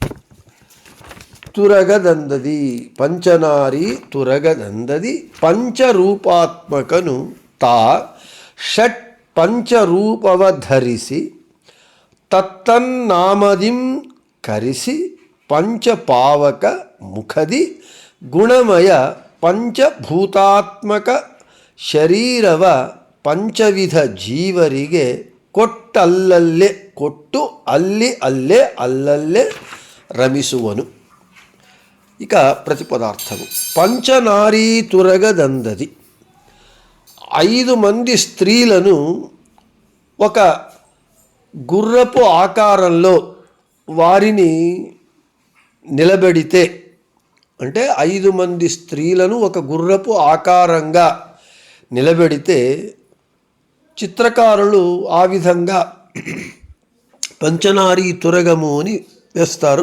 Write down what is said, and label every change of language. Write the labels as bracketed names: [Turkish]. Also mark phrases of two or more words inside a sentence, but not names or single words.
[Kannada] ತುರಗದಂದದಿ ಪಂಚನಾರೀ ತುರಗದಂದದಿ ಪಂಚರೂಪಾತ್ಮಕನು ತಾ ಷಟ್ ಪಂಚರೂಪವಧರಿಸಿ ತತ್ತನ್ನಾಮದಿಂ ಕರಿಸಿ ಪಂಚಪಾವಕ ಮುಖದಿ ಗುಣಮಯ పంచభూతాತ್ಮಕ ಶರೀರವ ಪಂಚವಿಧ ಜೀವರಿಗೆ ಕೊಟ್ಟಲ್ಲಲ್ಲೇ ಕೊಟ್ಟು ಅಲ್ಲಿ ಅಲ್ಲೇ ಅಲ್ಲಲ್ಲೇ ರಮಿಸುವನು. [Telugu] ఇక ప్రతిపదార్థము [Kannada] ಪಂಚನಾರೀ ತುರಗದಂದದಿ. [Telugu] 5 మంది స్త్రీలను ఒక గుర్రపు ఆకారంలో వారిని నిలబెడితే, అంటే 5 మంది స్త్రీలను ఒక గుర్రపు ఆకారంగా నిలబెడితే చిత్రకారులు ఆ విధంగా పంచనారీ తురగము అని వేస్తారు.